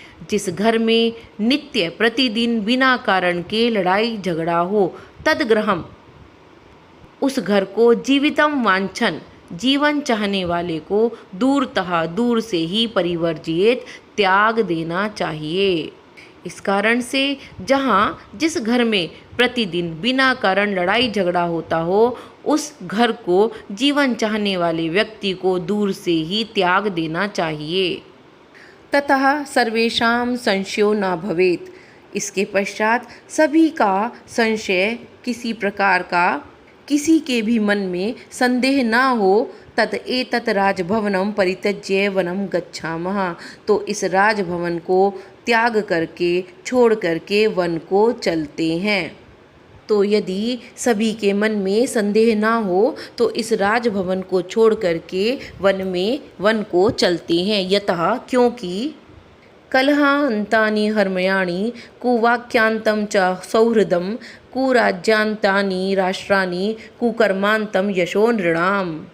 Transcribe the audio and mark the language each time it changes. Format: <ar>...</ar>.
<hi>जिस घर में नित्य प्रतिदिन बिना कारण के लड़ाई झगड़ा हो</hi> <sa>तद्ग्रहम</sa> <hi>उस घर को</hi> <sa>जीवितम वांछन</sa> <hi>जीवन चाहने वाले को</hi> <sa>दूरतः</sa> <hi>दूर से ही</hi> <sa>परिवर्जित</sa> <hi>त्याग देना चाहिए। इस कारण से जहाँ जिस घर में प्रतिदिन बिना कारण लड़ाई झगड़ा होता हो उस घर को जीवन चाहने वाले व्यक्ति को दूर से ही त्याग देना चाहिए।</hi> <sa>ततः सर्वेषां संशयो न भवेत्।</sa> <hi>इसके पश्चात सभी का संशय किसी प्रकार का किसी के भी मन में संदेह ना हो।</hi> <sa>तत एतत् राजभवनं परित्यज्य वनं गच्छामः।</sa> <hi>तो इस राजभवन को त्याग करके छोड़ करके वन को चलते हैं। तो यदि सभी के मन में संदेह ना हो तो इस राजभवन को छोड़ करके वन को चलते हैं।</hi> <sa>यतः</sa> <hi>क्योंकि</hi> <sa>कलहान्तानि हर्मयाणि कुवाक्यांतं च सौहृदं कुराज्यांतानि राष्ट्राणि कुकर्मांतं यशो नृणाम।</sa>